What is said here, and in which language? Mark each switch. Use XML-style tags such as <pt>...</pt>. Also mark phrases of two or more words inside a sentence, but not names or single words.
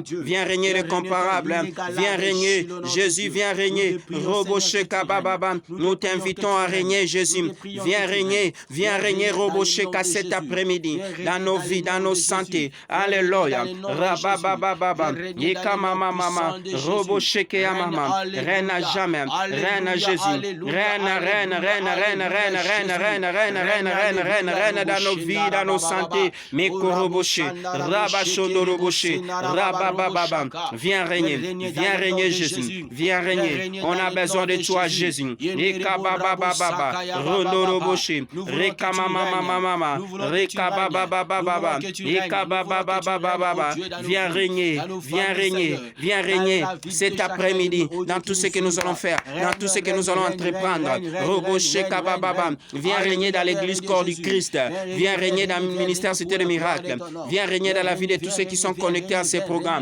<fr>Viens régner le comparable. Viens régner. Jésus, viens régner. Robo Sheka Baba. Nous t'invitons à régner, Jésus. Viens régner. Viens régner, Robo Sheka, cet après-midi. Dans nos vies, dans nos santé. Alléluia. Rabba. Yeka mama. Robo Sheka mama. Reine à jamais. Reine à Jésus. Reine dans nos vies, dans nos santé. Mekoroboshe. Rabba Shodoroboshe. Rabba. Viens régner, Jésus. Viens régner. On a besoin de toi, Jésus. Eka baba. Rondoroboshe. Reka mama. Reka baba. Eka baba. Viens régner. Cet après-midi, dans tout ce que nous allons faire, dans tout ce que nous allons entreprendre. Roboshe Kababa. Viens régner dans l'église corps du Christ. Viens régner dans le ministère Cité de Miracles. Viens régner dans la vie de tous ceux qui sont connectés à ces programmes.</fr>